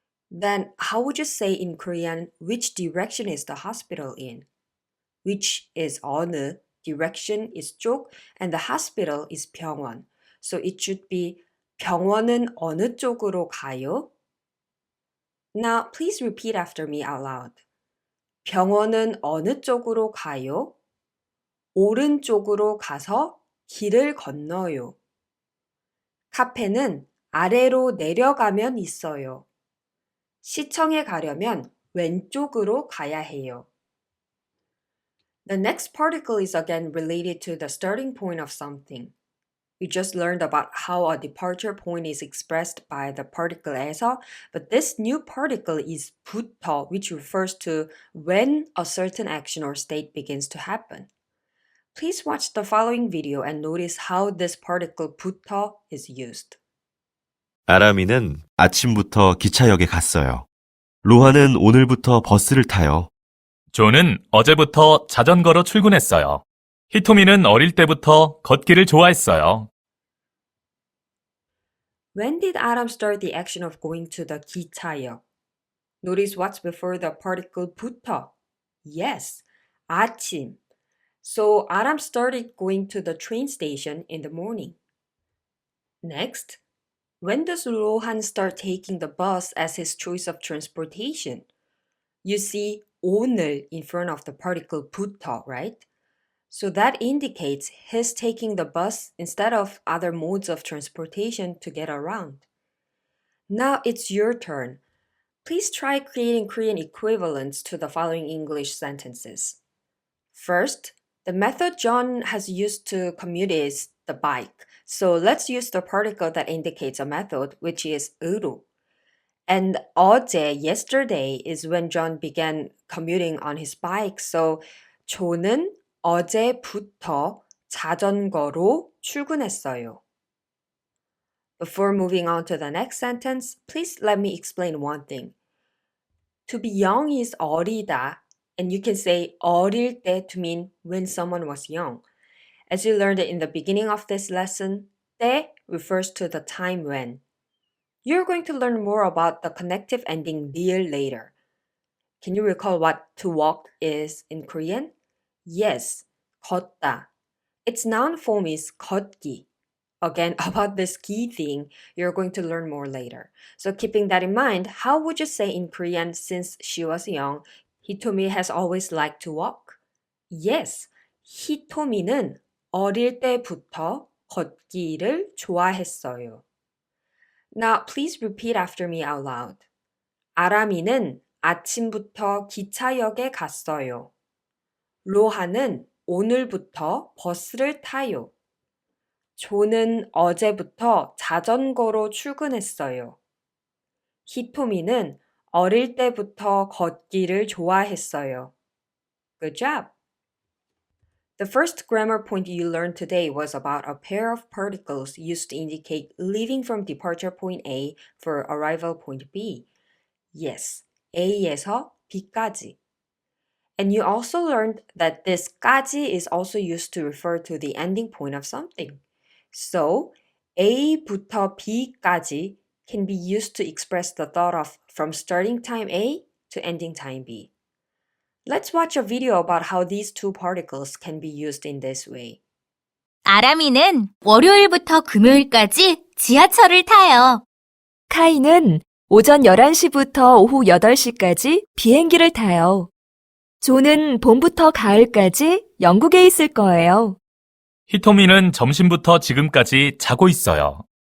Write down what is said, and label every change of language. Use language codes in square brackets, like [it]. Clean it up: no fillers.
[en] Then, how would you say in Korean, which direction is the hospital in? Which is 어느, direction is 쪽, and the hospital is 병원. So it should be [ko] 병원은 어느 쪽으로 가요? [en] Now, please repeat after me out loud. [ko] 병원은 어느 쪽으로 가요? 오른쪽으로 가서 길을 건너요. 카페는 아래로 내려가면 있어요. 시청에 가려면 왼쪽으로 가야 해요. [en] The next particle is again related to the starting point of something. We just learned about how a departure point is expressed by the particle 에서, but this new particle is 부터, which refers to when a certain action or state begins to happen. Please watch the following video and notice how this particle 부터 is used. [ko] 아람이는 아침부터 기차역에 갔어요. 로하는 오늘부터 버스를 타요. 존은 어제부터 자전거로 출근했어요. 히토미는 어릴 때부터 걷기를 좋아했어요. [en] When did Adam start the action of going to the 기차역? Notice what's before the particle 부터. Yes, 아침. So Adam started going to the train station in the morning. Next, when does Rohan start taking the bus as his choice of transportation? You see 오늘 in front of the particle 부터, right? So that indicates he's taking the bus instead of other modes of transportation to get around. Now it's your turn. Please try creating Korean equivalents to the following English sentences. First, the method John has used to commute is the bike. So let's use the particle that indicates a method, which is 으로. And 어제, yesterday, is when John began commuting on his bike. [ko] So 존은 어제부터 자전거로 출근했어요. [en] Before moving on to the next sentence, please let me explain one thing. To be young is 어리다, and you can say 어릴 때 to mean when someone was young. As you learned in the beginning of this lesson, 때 refers to the time when. You're going to learn more about the connective ending 리을 later. Can you recall what to walk is in Korean? Yes, 걷다. Its noun form is 걷기. Again, about this 기 thing, you're going to learn more later. So keeping that in mind, how would you say in Korean since she was young, Hitomi has always liked to walk? [ko] Yes, 히토미는 어릴 때부터 걷기를 좋아했어요. [en] Now, please repeat after me out loud. [ko] 아람이는 아침부터 기차역에 갔어요. 로하는 오늘부터 버스를 타요. 존은 어제부터 자전거로 출근했어요. 히토미는 어릴 때부터 걷기를 좋아했어요. [en] Good job! The first grammar point you learned today was about a pair of particles used to indicate leaving from departure point A for arrival point B. Yes, A에서 B까지. And you also learned that this 까지 is also used to refer to the ending point of something. So, A부터 B까지 can be used to express the thought of from starting time A to ending time B. Let's watch a video about how these two particles can be used in this way. [ko] 아람이는 월요일부터 금요일까지 지하철을 타요. 카이는 오전 11시부터 오후 8시까지 비행기를 타요. 존은 봄부터 가을까지 영국에 있을 거예요. 히토미는 점심부터 지금까지 자고 있어요.